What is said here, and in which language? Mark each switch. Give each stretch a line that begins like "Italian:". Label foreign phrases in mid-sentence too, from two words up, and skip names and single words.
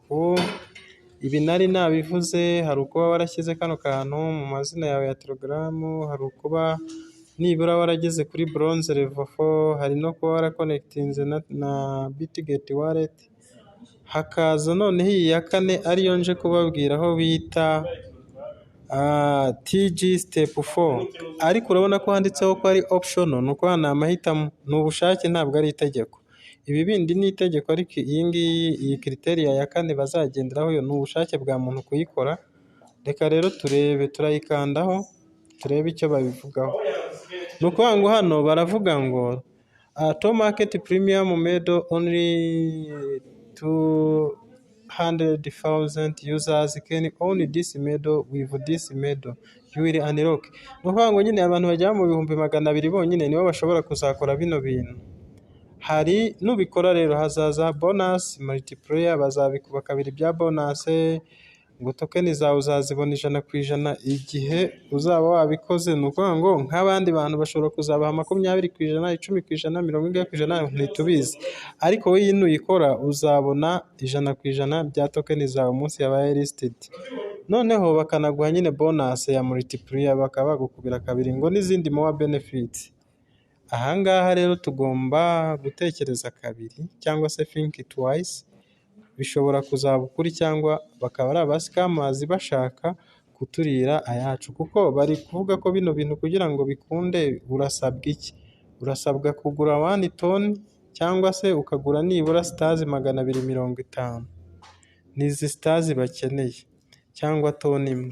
Kinyarwanda: Ibi nari nabivuze, hari ukuba warashyize kano kantu mu mazina yawe ya Telegram, hari ukuba nibura warageze kuri
English: bronze level
Kinyarwanda: 4, hari no kuba warakonekitinze na Bitget wallet, hakaza noneho iyi ya kane ariyo nje kubabwira aho bita TG step 4, ariko urabona ko handitseho ko ari optional, ni ukuvuga ni amahitamo, ni ubushake ntabwo ari itegeko. Ibi bindi ni itegeko, ariko iyi criteriya ya kane bazagenderaho yo ni ubushake bwa muntu kuyikora. Reka rero turebe, turayikandaho turebe icyo babivugaho. Ni ukuvuga ngo hano baravuga ngo
English: to market premium medal only 200,000 users can own this medal. With this medal you will unlock.
Kinyarwanda: Ni ukuvuga ngo nyine abantu bagera mu 200,000 bonyine nibo bashobora kuzakora bino bintu. Hari nubikora rero hazaza
English: bonus multiplier,
Kinyarwanda: bazabikuba kabiri bya bonus, ngo token zawe uzazibona 100% igihe uzaba wabikoze. Ni ukuvuga ngo nk'abandi bantu bashobora kuzabaha 20%, 10%, 40%, ntitubizi, ariko wowe nuyikora uzabona 100% bya token zawe umunsi yabaye listed. Noneho bakanaguha nyine bonus ya multiplier, bakaba bagukubira kabiri ngo n'izindi
English: more benefits.
Kinyarwanda: Ahangaha rero tugomba gutekereza kabiri cyangwa se
English: think twice,
Kinyarwanda: bishobora kuzaba ukuri cyangwa bakaba ari abascammers bashaka kuturira ayacu, kuko bari kuvuga ko bino bintu kugira ngo bikunde urasabwa iki? Urasabwa kugura 1 ton cyangwa se ukagura nibura stars 250, nizi stars bakeneye, cyangwa ton imwe.